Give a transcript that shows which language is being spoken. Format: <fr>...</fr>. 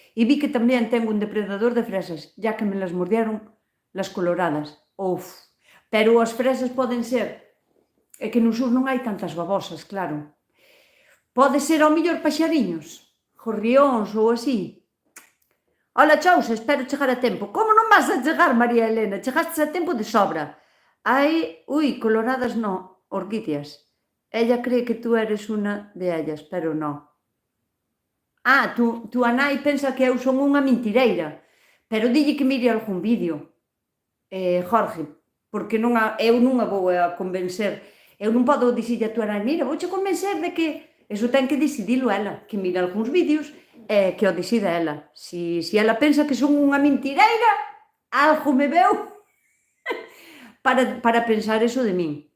<gl>E vi que tamén ten un depredador de fresas,</gl> <es>ya que me las mordieron las coloradas.</es> <gl>Pero as fresas poden ser, é que no sur non hai tantas babosas, claro. Pode ser ao mellor paxariños, gorrións ou así. Ola, Chousa, espero chegar a tempo. Como non vas a chegar, María Elena? Chegastes a tempo de sobra.</gl> <es>Coloradas no, orquídeas. Ella cree que tú eres</es> <gl>unha de ellas, pero non. Tu nai pensa que eu son unha mentireira, pero dille que mire algún vídeo, Jorge, porque eu non a vou a convencer. Eu non podo dicirlle a tua nai, mira, vouche convencer de que... Eso ten que decidilo ela, que mire algúns vídeos e que o decida ela. Se ela pensa que son unha mentireira, algo me veu para pensar eso de min.</gl>